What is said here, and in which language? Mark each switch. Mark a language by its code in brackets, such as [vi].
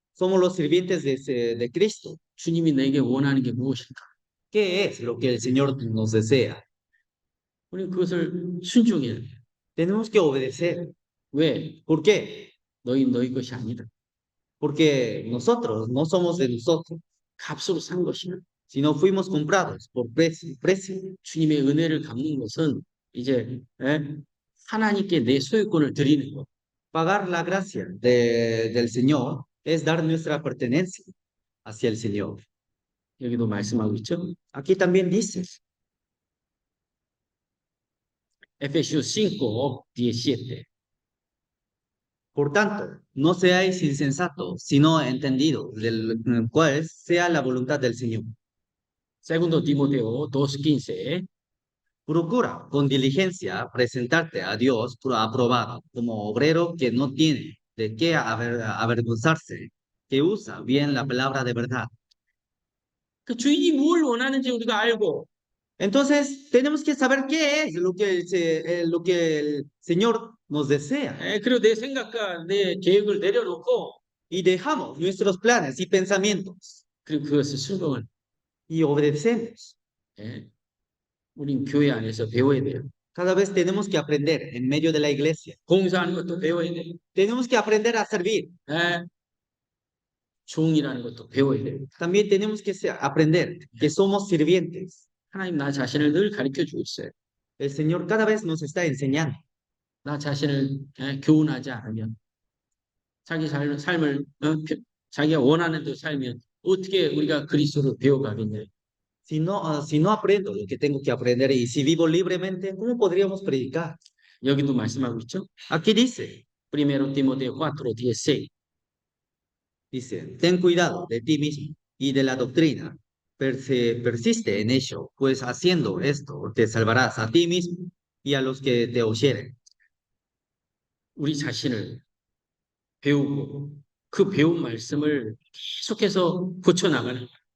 [es] somos los sirvientes de Cristo. [ko] 주님이 내게 원하는 게 무엇인가? [es] ¿Qué es lo que el Señor nos desea? [ko] 우리는 그것을 순종해야 돼요. [es] Tenemos que obedecer. [ko] 왜? [es] ¿Por qué? [ko] 너희 것이 아니다. [es] Porque nosotros no somos de nosotros, [ko] 값으로 산 것이나 [es] sino fuimos comprados por precio. [ko] 주님의 은혜를 갚는 것은 이제 하나님께 내 소유권을 드리는 것. [es] Pagar la gracia del Señor es dar nuestra pertenencia hacia el Señor. [ko] 여기도 말씀하고 있죠. [es] Aquí también dice, Efesios 5, 17. por tanto, no seáis insensatos, sino entendidos, del cual sea la voluntad del Señor. Segundo Timoteo 2:15. Procura con diligencia presentarte a Dios aprobado como obrero que no tiene de qué avergonzarse, que usa bien la palabra de verdad. [ko] 그 주인이 뭘 원하는지 우리가 알고 [es] Entonces, tenemos que saber qué es lo que el Señor nos desea [ko] 그리고 내 생각과 내 계획을 내려놓고 [es] y dejamos nuestros planes y pensamientos [ko] 그리고 그것을 순종을. [es] y obedecemos. [ko] 우린 교회 안에서 배워야 돼요. [es] Cada vez tenemos que aprender en medio de la iglesia. [ko] 봉사하는 것도 배워야 돼요. [es] Tenemos que aprender a servir. [ko] 종이라는 것도 배워야 돼요. [es] También tenemos que aprender que somos sirvientes. [ko] 하나님 나 자신을 늘 가르쳐 주고 있어요. [es] El Señor cada vez nos está enseñando. [ko] 나 자신을 교훈하지 않으면 자기 삶을 자기가 원하는 대로 살면 어떻게 우리가 그리스도로 배워가겠냐. [es] Si no aprendo lo que tengo que aprender y si vivo libremente, ¿cómo podríamos predicar? [ko] 여기도 말씀하고 있죠. [es] Aquí dice, Primero Timoteo 4:16. dice, ten cuidado de ti mismo y de la doctrina. Persiste en ello, pues haciendo esto te salvarás a ti mismo y a los que te oyeren. [ko] 우리 자신을 배우고 그 배운 말씀을 계속해서 고쳐나가는 거예요.